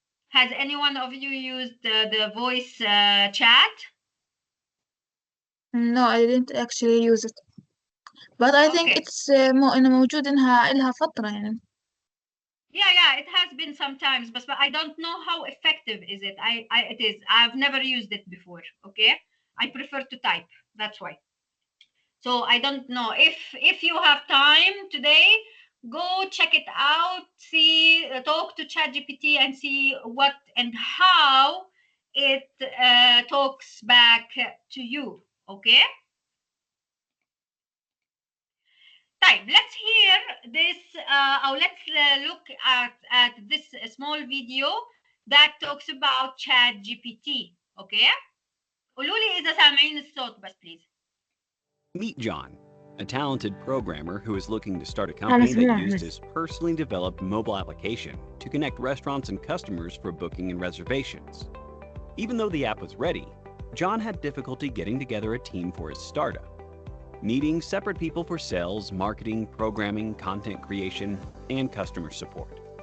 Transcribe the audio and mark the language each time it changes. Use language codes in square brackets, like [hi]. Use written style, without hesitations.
[en] Has any one of you used the voice chat? No, I didn't actually use it. But I think it's [ar] إنه موجود إنها إلها فترة يعني. [en] Yeah, it has been sometimes, but I don't know how effective is it. It is. I've never used it before. Okay, I prefer to type. That's why. So I don't know if you have time today, go check it out. See, talk to ChatGPT and see what and how it talks back to you. Okay. طيب, let's hear this or let's look at this small video that talks about ChatGPT. Okay? [ar] قولوا لي إذا سامعين الصوت بس [en] please. Meet John, a talented programmer who is looking to start a company that used his personally developed mobile application to connect restaurants and customers for booking and reservations. Even though the app was ready, John had difficulty getting together a team for his startup, needing separate people for sales, marketing, programming, content creation, and customer support.